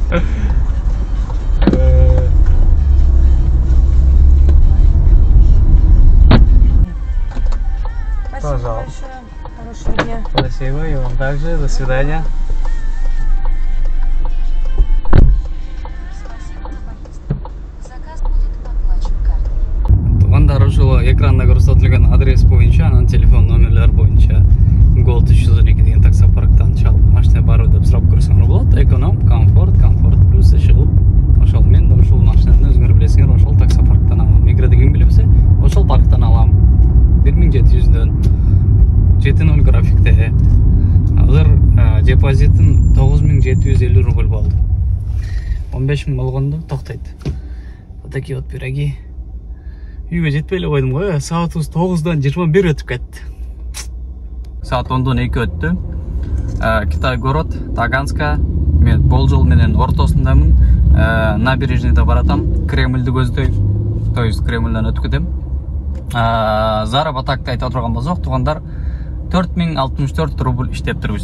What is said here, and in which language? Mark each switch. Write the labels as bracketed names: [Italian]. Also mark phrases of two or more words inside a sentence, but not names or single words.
[Russian] Спасибо Пожалуйста. большое. Хорошего дня. Спасибо, и вам также. До свидания. Спасибо за поездку. Заказ будет оплачен картой. [Kyrgyz] Туғандар ушул экранда көрсөтүлгөн адрес боюнча, анан телефон номерлер боюнча Gold 312 деген таксопарктан чалып машина баруу деп сурап көрсөңөр болот. Эконом, комфорт плюс чыгып, ошол мен да ушул машинаны өзүңөр билесиңер, ошол таксопарктан алам. Эгер ким билбесе, ошол парктан алам. 1700дөн 70 графикте. Азыр депозитим 9750 рубль болду. 15 000 болгондо токтойт. [Russian] Вот такие вот пироги. [Kyrgyz] Үйгө жетпей эле койдум го, саатыбыз 9-дан 21 өтүп кетти. Саат 10-дон 2 өттү. Китай город, Таганска. Мен болжол менен ортосундамын. Набережныйда баратам, Кремльди көздөйм. [Russian] То есть [Kyrgyz] Кремльден өтүп кетем. Заработакты айтып отурган болсок, туугандар 4064 рубль иштеп турбуз.